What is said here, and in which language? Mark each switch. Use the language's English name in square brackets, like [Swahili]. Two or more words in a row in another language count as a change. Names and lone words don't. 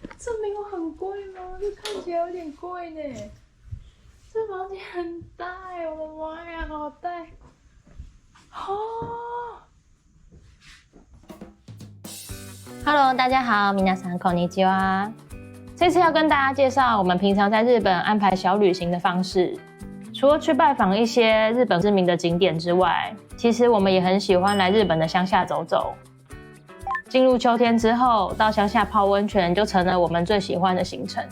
[Chinese] 这没有很贵吗？这看起来有点贵呢。这房间很大哎，我的妈呀，好大！哦。Hello， 大家好， [Japanese] 皆さんこんにちは。 [Chinese] 这次要跟大家介绍我们平常在日本安排小旅行的方式。除了去拜访一些日本知名的景点之外，其实我们也很喜欢来日本的乡下走走。进入秋天之后，到乡下泡温泉就成了我们最喜欢的行程。